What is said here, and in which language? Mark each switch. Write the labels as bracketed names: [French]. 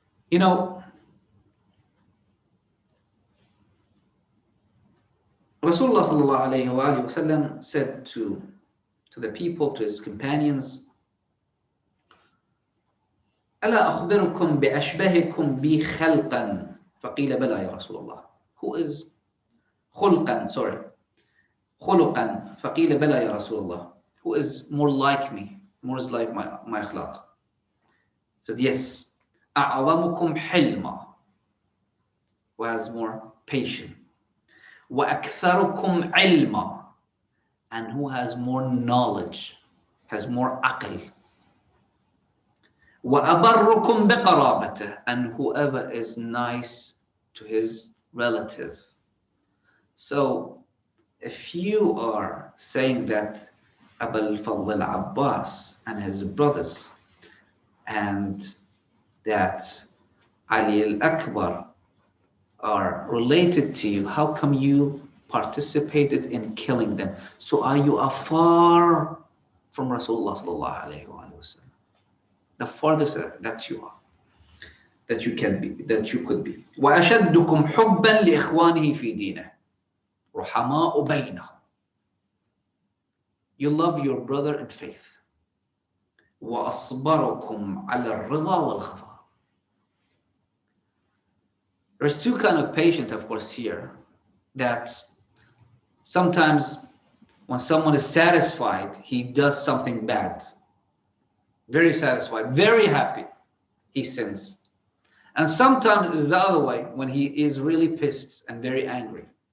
[English] You know, Rasulullah sallallahu alayhi wa sallam said to the people, to his companions, [Arabic] ألا أخبركم بأشبهكم بي خلقا فقيل بلى يا رسول الله. [English] Who is [Arabic] خلقا, [English] sorry, [Arabic] خلقا فقيل بلى يا رسول الله. [English] Who is more like me, more is like my akhlaq? Said yes. [Arabic] أعظمكم حلما, [English] who has more patience. [Arabic] وأكثركم علما, [English] and who has more knowledge, has more aql. [Arabic] وأبركم بقرابته, [English] and whoever is nice to his relative. So if you are saying that Abu al-Fadl al-Abbas and his brothers and that Ali al-Akbar are related to you, how come you participated in killing them? So are you afar from Rasulullah sallallahu alayhi wa sallam? The farthest that you are, that you can be, that you could be. [Arabic] وأشدكم حبا لإخوانه في دينه رحماء بينهم. [English] You love your brother in faith. [Arabic] وأصبركم على الرضا والخطأ. [English] There's two kind of patience, of course, here. That sometimes when someone is satisfied, he does something bad. Very satisfied, very happy, he sins. And sometimes it's the other way, when he is really pissed and very angry.